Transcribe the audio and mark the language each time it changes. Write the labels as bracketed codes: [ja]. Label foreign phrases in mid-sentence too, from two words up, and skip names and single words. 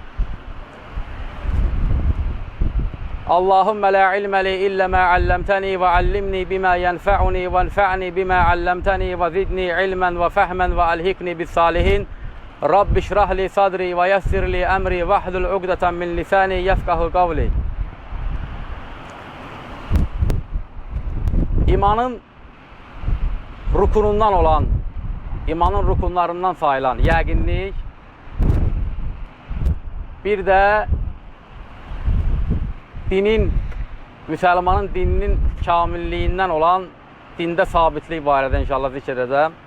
[ar] اللهم لا علم لي إلا ما علمتني وعلمني بما ينفعني وانفعني بما علمتني وزدني علما وفهما وألهكني بالصالحين. رب اشرح لي صدري ويسر لي أمري واحلل عقدة من لساني يفقهوا قولي. [az] İmanın rukunundan olan, imanın rukunlarından sayılan yəqinlik, bir də dinin, Müslümanın dininin kamilliyindən olan dində sabitlik barədə inşallah zikr edəcəm.